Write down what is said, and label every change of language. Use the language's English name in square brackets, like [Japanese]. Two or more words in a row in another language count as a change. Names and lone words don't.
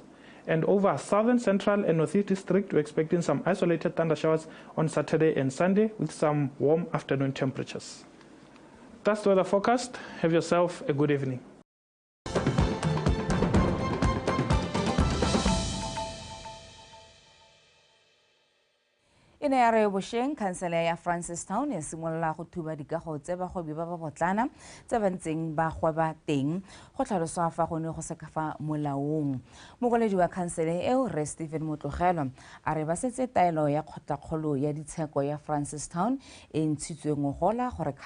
[English] And over southern, central, and northeast district, we're expecting some isolated thunder showers on Saturday and Sunday with some warm afternoon temperatures. That's the weather forecast. Have yourself a good evening. [Tswana] In area Bosheng, Councilor ya Francistown e simolola go thuba dikago tse bagobi ba botlana tse ba ntseng ba gweba teng go tlhaloswa fa go ne go seka fa molaong. Mogoledi wa councilor eo Re Stephen Motlogelo a re ba setse taelo ya kgotlakgolo ya ditsheko ya Francistown e ntshitsweng gola gore